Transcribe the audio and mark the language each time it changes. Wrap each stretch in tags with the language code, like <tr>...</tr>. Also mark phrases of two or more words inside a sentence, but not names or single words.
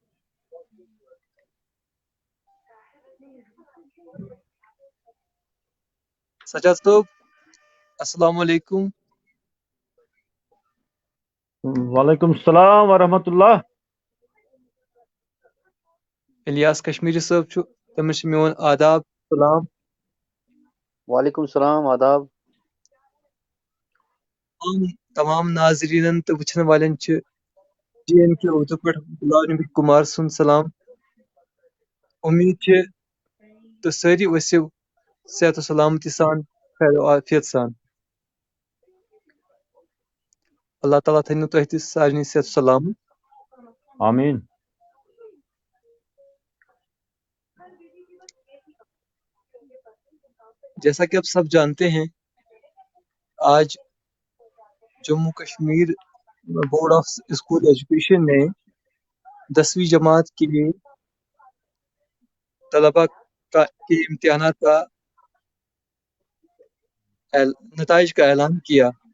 <ar>Sajjad Stob, السلام عليكم. وعلیکم السلام ورحمۃ اللہ.</ar> <ks>Ilyas Kashmiri صٲب چھُ تٔمِس چھُ میون آداب سلام.</ks> <ar>وعلیکم السلام، آداب.</ar> <ks>تمام ناظریٖنن تہٕ وٕچھن والٮ۪ن چھِ JNK اردو پٮ۪ٹھ غلام نبی کُمار سُنٛد سلام. اُمید چھِ تہٕ سٲری ٲسِو صحت و سلامتی سان خیر و عافیت سان. اللہ تعالیٰ تھٲینو تۄہہِ تہِ سارنٕے صحت و سلامت. آمین.</ks> <ur>جیسا کہ آپ سب جانتے ہیں آج جموں کشمیر بورڈ آف اسکول ایجوکیشن نے 10ویں جماعت کے لیے طلبہ کے امتحانات کا نتائج کا اعلان کیا.</ur>